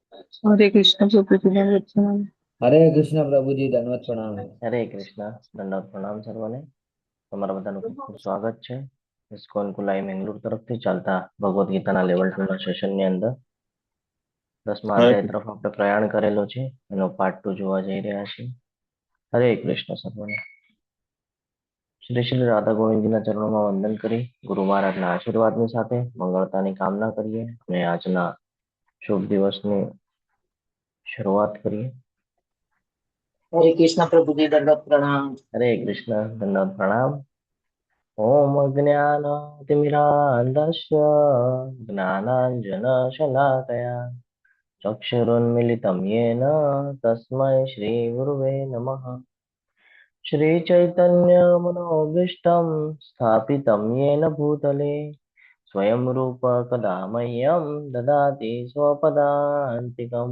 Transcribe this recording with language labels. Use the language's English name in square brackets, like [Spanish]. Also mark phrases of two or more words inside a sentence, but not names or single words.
[Hindi] हरे कृष्ण प्रभु जी वंदना। हरे कृष्ण प्रभु जी दंडवत प्रणाम। [Gujarati] હરે કૃષ્ણ દંડવત પ્રણામ સર્વને. તમારા બધાનું ખૂબ ખૂબ સ્વાગત છે ઇસ્કોન કુલાઈ મેંગલુર તરફથી ચાલતા ભગવદ્ ગીતાના લેવલ 2 ના સેશનની અંદર 10મા [Hindi] हरे [Gujarati] અધ્યાય તરફ આપણે પ્રયાણ કરેલો છે. એનો પાર્ટ 2 જોવા જઈ રહ્યા છીએ. હરે કૃષ્ણ સર્વને. શ્રી શ્રી રાધા ગોવિંદજીના ચરણોમાં વંદન કરી ગુરુ મહારાજના આશીર્વાદની સાથે મંગળતાની કામના કરીએ અને આજના શુભ દિવસની શરૂઆત કરીએ. [Hindi] हरे कृष्ण प्रभु जी दंडवत प्रणाम। [Gujarati] હરે કૃષ્ણ દંડવત પ્રણામ. [Sanskrit] ॐ अज्ञानातिमिरान्धस्य ज्ञानाञ्जनशलाकया चक्षुरुन्मिलितं येन तस्मै श्रीगुरुवे नमः। श्रीचैतन्यमनोभीष्टं स्थापितं येन भूतले स्वयं रूप कदा मह्यं ददाति स्वपदान्तिकम्।